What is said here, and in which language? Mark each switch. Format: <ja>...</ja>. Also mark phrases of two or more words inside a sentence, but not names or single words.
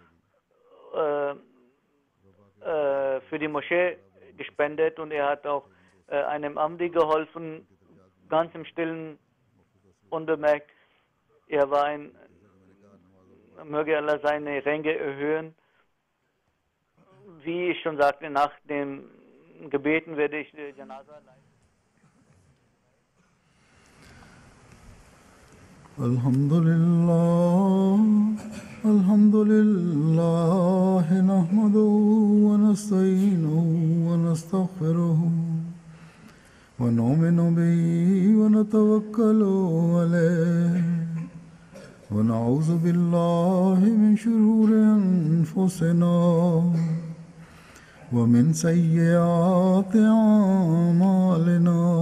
<de>für die Moschee gespendet und er hat auch einem Amdi geholfen, ganz im Stillen, unbemerkt. Er war möge Allah seine Ränge erhöhen. Wie ich schon sagte, nach dem Gebeten werde ich die Janaza leiten.</de> <ar>الحمد لله، نحمده و نستعينه و نستغفره و نؤمن به و نتوكل عليه و نعوذ بالله من شرور أنفسنا و من سيئات أعمالنا.</ar>